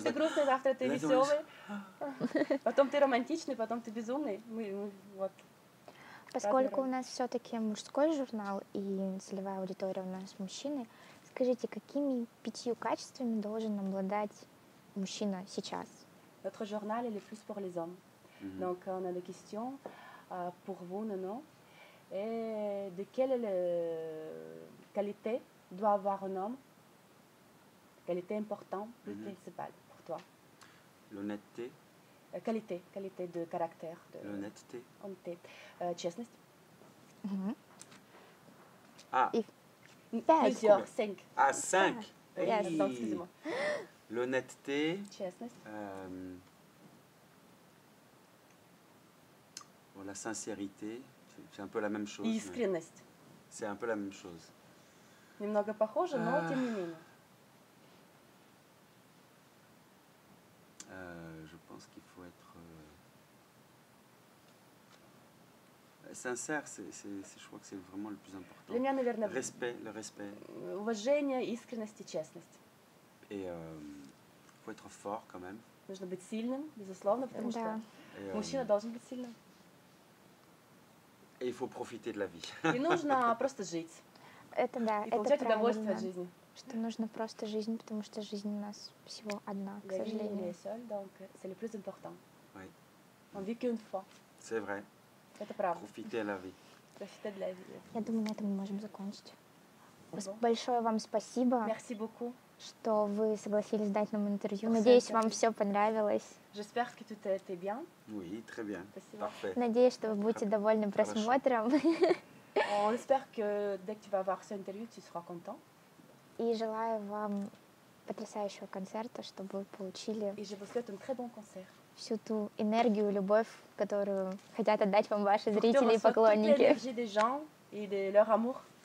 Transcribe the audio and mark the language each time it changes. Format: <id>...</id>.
<ru>ты грустный, завтра ты веселый, потом ты романтичный, потом ты безумный. Вот. Поскольку у нас все-таки мужской журнал и целевая аудитория у нас мужчины, скажите, какими 5 качествами должен обладать мужчина сейчас?</ru> <fr>Notre journal il est plus pour les hommes. Donc on a des questions pour vous, Nono. Et de quelle qualité doit avoir un homme? Qualité importante, plus principale pour toi? L'honnêteté. Qualité de caractère. L'honnêteté. Honnêteté.</fr> <ru>Честность. Ah.</ru> <fr>Plusieurs, 5. Ah, 5. Yes, excusez-moi. L'honnêteté.</fr> <ru>Честность.</ru> <fr>La sincérité. C'est un peu la même chose.</fr> <ru>Искренность.</ru> <fr>C'est un peu la même chose.</fr> <ru>Немного похоже, но тем не менее.</ru> <fr>Je pense qu'il faut être sincère. Je crois que c'est vraiment le plus important.</fr> <ru>Для меня, наверное,</ru> <fr>le respect.</fr> <ru>Уважение, искренность и честность.</ru> <fr>Et faut être fort quand même.</fr> <ru>Нужно быть сильным, безусловно, потому что мужчина должен быть сильным.</ru> <fr>Et il faut profiter de la vie.</fr> <ru>И нужно просто жить. Это да, и получать удовольствие от жизни. Что нужно просто жизнь, потому что жизнь у нас всего одна, к сожалению.</ru> <fr>Donc c'est le plus important. Oui. On vit qu'une fois. C'est vrai.</fr> <ru>Это правда.</ru> <fr>Profiter de la vie. Profiter de la vie.</fr> <ru>Я думаю, на этом мы можем закончить. Большое вам спасибо.</ru> <fr>Merci beaucoup.</fr> <ru>Что вы согласились дать нам интервью. Надеюсь, вам все понравилось.</ru> <fr>J'espère que tout a été bien. Oui, très bien. Parfait.</fr> <ru>Надеюсь, что вы будете довольны просмотром.</ru> <fr>On espère que dès que tu vas voir cette interview, tu seras content.</fr> <ru>И желаю вам потрясающего концерта, чтобы вы получили</ru> <fr>Et je vous souhaite un très bon concert.</fr> <ru>Всю ту энергию, любовь, которую хотят отдать вам ваши зрители и поклонники.</ru> <fr>L'énergie des gens et de leur amour.</fr>